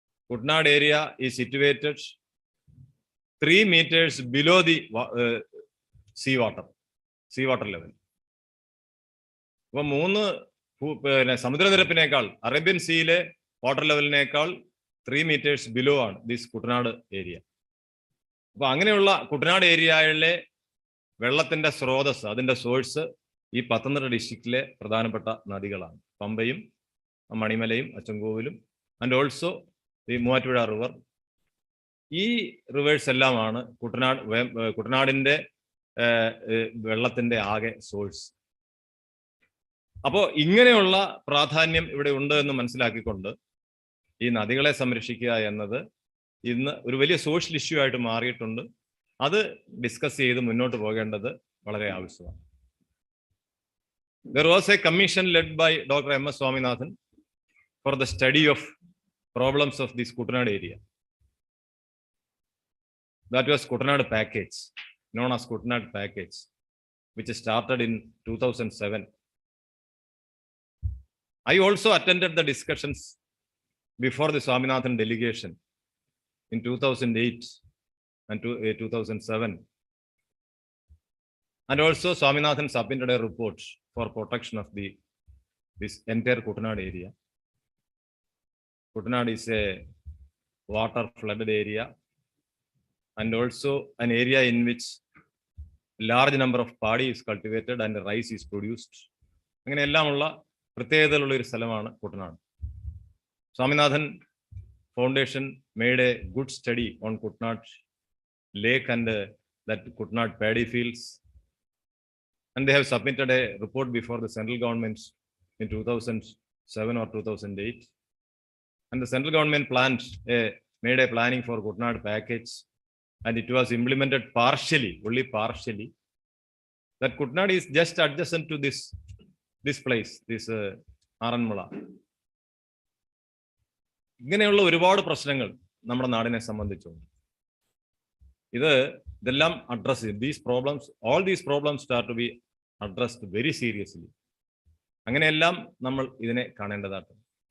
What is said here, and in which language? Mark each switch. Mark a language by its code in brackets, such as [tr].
[en] Kuttanad area is situated 3 meters below the sea water level. [ml] അപ്പൊ 3 സമുദ്രനിരപ്പിനേക്കാൾ, Arabian സീയിലെ water ലെവലിനേക്കാൾ 3 meters below ആണ് this Kuttanad area. അപ്പൊ അങ്ങനെയുള്ള കുട്ടനാട് ഏരിയയിലെ വെള്ളത്തിന്റെ സ്രോതസ്, അതിന്റെ സോഴ്സ് ഈ പത്തനംതിട്ട ഡിസ്ട്രിക്റ്റിലെ പ്രധാനപ്പെട്ട നദികളാണ്. പമ്പയും മണിമലയും അച്ചൻകോവിലും [en] and also [ml] ഈ മൂവാറ്റുപുഴ റിവർ. ഈ റിവേഴ്സ് എല്ലാമാണ് കുട്ടനാടിന്റെ വെള്ളത്തിന്റെ ആകെ സോഴ്സ്. അപ്പോൾ ഇങ്ങനെയുള്ള പ്രാധാന്യം ഇവിടെ ഉണ്ട് എന്ന് മനസ്സിലാക്കിക്കൊണ്ട് ഈ നദികളെ സംരക്ഷിക്കുക എന്നത് ഇന്ന് ഒരു വലിയ സോഷ്യൽ ഇഷ്യൂ ആയിട്ട് മാറിയിട്ടുണ്ട്. അത് ഡിസ്കസ് ചെയ്ത് മുന്നോട്ട് പോകേണ്ടത് വളരെ ആവശ്യമാണ്. [en] There was a commission led by Dr. Ms Swaminathan for the study of problems of this Kutanad area. That was Kutanad package, known as Kutanad package, which started in 2007. I also attended the discussions before the Swaminathan delegation in 2008 and 2007. And also Swaminathan submitted a report for protection of this entire Kutanad area. Kutanad is a water flooded area and also an area in which large number of paddy is cultivated and rice is produced. [ml] അങ്ങനെ എല്ലാമുള്ള പ്രത്യേകതകളുള്ള ഒരു സ്ഥലമാണ് Kuttanad. [en] Swaminathan Foundation made a good study on Kutanad Lake and that Kutanad paddy fields, and they have submitted a report before the central government in 2007 or 2008. And the central government made a planning for Kutanad package, and it was implemented partially, only partially. That Kutanad is just adjacent to this place, this Aranmula. [ml] ഇങ്ങനെയുള്ള ഒരുപാട് പ്രശ്നങ്ങൾ നമ്മുടെ നാടിനെ സംബന്ധിച്ചുണ്ട്. ഇതെല്ലാം address ചെയ്യും. [en] These problems, all these problems start to be addressed very seriously. [ml] അങ്ങനെയെല്ലാം നമ്മൾ ഇതിനെ കാണേണ്ടതായിട്ടുണ്ട്.